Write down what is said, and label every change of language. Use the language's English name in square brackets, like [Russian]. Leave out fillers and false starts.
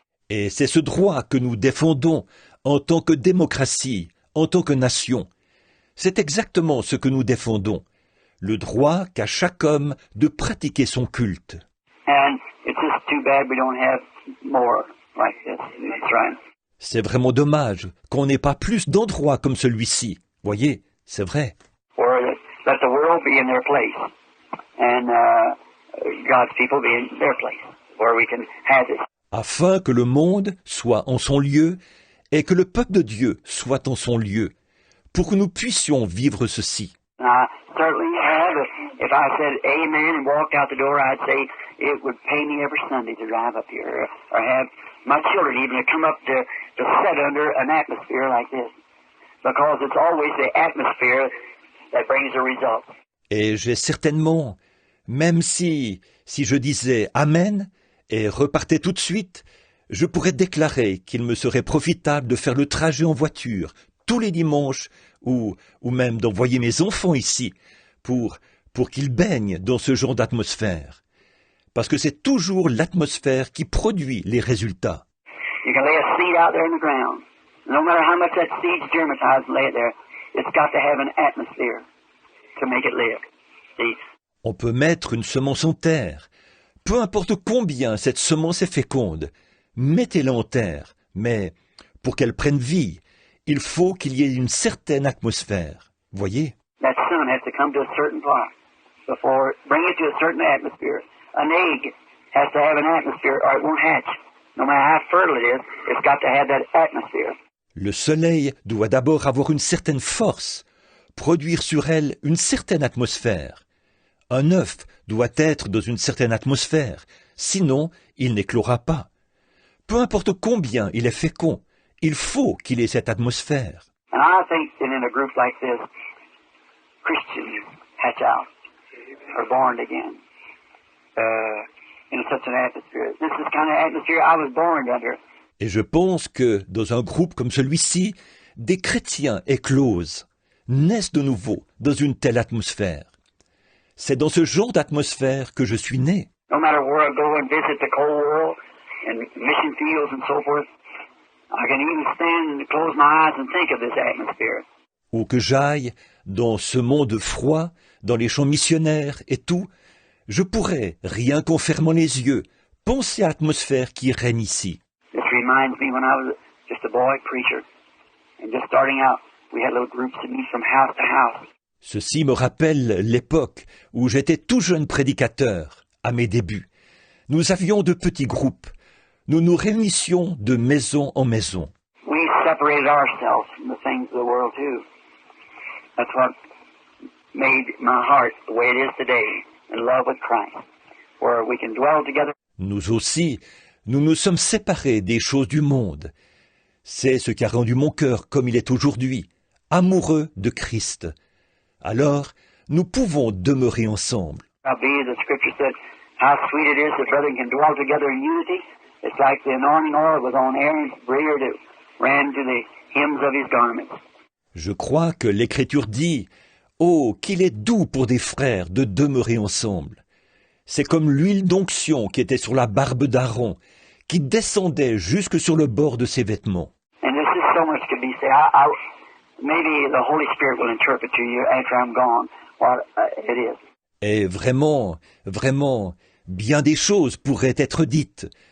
[French] Et c'est ce droit que nous défendons en tant que démocratie, en tant que nation. C'est exactement ce que nous défendons, le droit qu'a chaque homme de pratiquer son culte. [English] And it's just too bad we don't have more like this. That's right. [French] C'est vraiment dommage qu'on n'ait pas plus d'endroits comme celui-ci. Voyez, c'est vrai. [English] Or let the world be in their place, and God's people be in their place, where we can have this. [French] Afin que le monde soit en son lieu et que le peuple de Dieu soit en son lieu, pour que nous puissions vivre ceci. [English] I certainly have. If I said amen and walked out the door, I'd say it would pay me every Sunday to drive up here, or have my children even to come up to sit under an atmosphere like this, because it's always the atmosphere that brings the result. [French] Et j'ai certainement, même si je disais Amen et repartais tout de suite, je pourrais déclarer qu'il me serait profitable de faire le trajet en voiture tous les dimanches ou même d'envoyer mes enfants ici pour qu'ils baignent dans ce genre d'atmosphère. Parce que c'est toujours l'atmosphère qui produit les résultats. [English] You can lay a seed out there in the ground. No matter how much that seed's germatized and lay it there, it's got to have an atmosphere to make it live. See? [French] On peut mettre une semence en terre. Peu importe combien cette semence est féconde, mettez-la en terre. Mais pour qu'elle prenne vie, il faut qu'il y ait une certaine atmosphère. Voyez? [English] That sun has to come to a certain point before bring it to a certain atmosphere. An egg has to have an atmosphere or it won't hatch. No matter how fertile it is, it's got to have that atmosphere. [French] Le soleil doit d'abord avoir une certaine force, produire sur elle une certaine atmosphère. Un œuf doit être dans une certaine atmosphère, sinon il n'éclora pas. Peu importe combien il est fécond, il faut qu'il ait cette atmosphère. [English] And I think that in a group like this, Christians hatch out, are born again, in such an atmosphere. This is the kind of atmosphere I was born under. [French] Et je pense que, dans un groupe comme celui-ci, des chrétiens éclosent, naissent de nouveau dans une telle atmosphère. C'est dans ce genre d'atmosphère que je suis né. [English] No matter where I go and visit the cold world and mission fields and so forth, I can even stand and close my eyes and think of this atmosphere. [French] Où que j'aille, dans ce monde froid, dans les champs missionnaires et tout, je pourrais, rien qu'en fermant les yeux, penser à l'atmosphère qui règne ici. [English] This reminds me when I was just a boy preacher and just starting out, we had little groups that meet from house to house. [French] Ceci me rappelle l'époque où j'étais tout jeune prédicateur, à mes débuts. Nous avions de petits groupes. Nous nous réunissions de maison en maison. [English] We separated ourselves from the things of the world too. That's what made my heart the way it is today, in love with Christ, where we can dwell together. [French] Nous aussi, nous nous sommes séparés des choses du monde. C'est ce qui a rendu mon cœur comme il est aujourd'hui, amoureux de Christ. Alors, nous pouvons demeurer ensemble. [English] The scripture said, how sweet it is that brethren can dwell together in unity. It's like the anointing oil was on Aaron's beard that ran to the hems of his garments. [French] Je crois que l'Écriture dit « Oh, qu'il est doux pour des frères de demeurer ensemble !» C'est comme l'huile d'onction qui était sur la barbe d'Aaron, qui descendait jusque sur le bord de ses vêtements. [English] And this is so much to be said. Maybe the Holy Spirit will interpret to you after I'm gone what it is. [French] Et vraiment, bien des choses pourraient être dites.